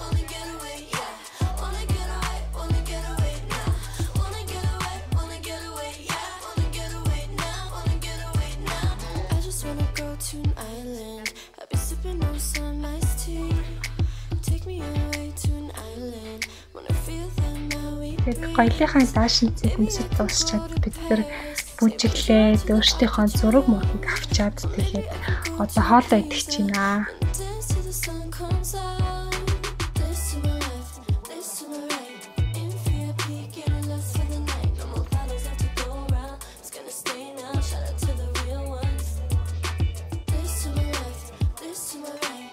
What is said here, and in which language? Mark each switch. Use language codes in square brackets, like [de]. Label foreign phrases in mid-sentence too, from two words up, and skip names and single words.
[en] Wanna get away now. Wanna get away, yeah. Wanna get away now. Wanna get away now. I just wanna go to an island. I'll be sipping on some iced tea. Take me away to an island. Wanna feel the Maui [mn] Тэгээд гоёлынхаа даашинцыг өмсөж дуусчаад бид нар бүжиглээд өөрсдийнхөө зураг мөрөгийг авчаад тэгээд одоо хоолоо идэх чинь аа. [en] dance till the sun comes out. This to my left, this to my right. In VIP, getting lost for the night. No more bottles left to go around. It's gonna stay now. Shout out to the real ones. This to my left, this to my right.